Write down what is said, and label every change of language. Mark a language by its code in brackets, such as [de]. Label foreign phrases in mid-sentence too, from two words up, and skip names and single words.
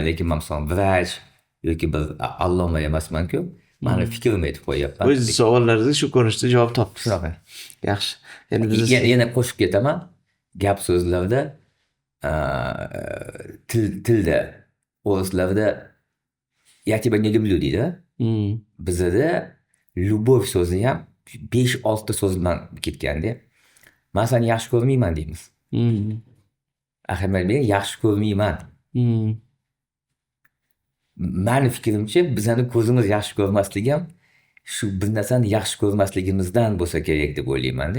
[uz] Lekin men masalan vrach yoki bir alloma emasman-ku. Meni fikrimni aytib qo'yapman. O'z savollaringizga shu ko'rinishda javob topdingiz. Shunaqa. Yaxshi. Endi biz yana qo'shib ketaman. Gap so'zlarda tilda o'zlarda [ru] "Я тебя не люблю" [uz] deydi. Bizda любовь so'zi ham 5-6 ta so'z bilan ketganda, "Men seni yaxshi ko'rmayman" deymiz. Ahamiyat bering, yaxshi ko'rmayman. Meni fikrimcha, bizning ko'zimiz yaxshi ko'rmasligi ham shu bir narsani yaxshi ko'rmasligimizdan bo'lsa kerak deb o'ylayman-da.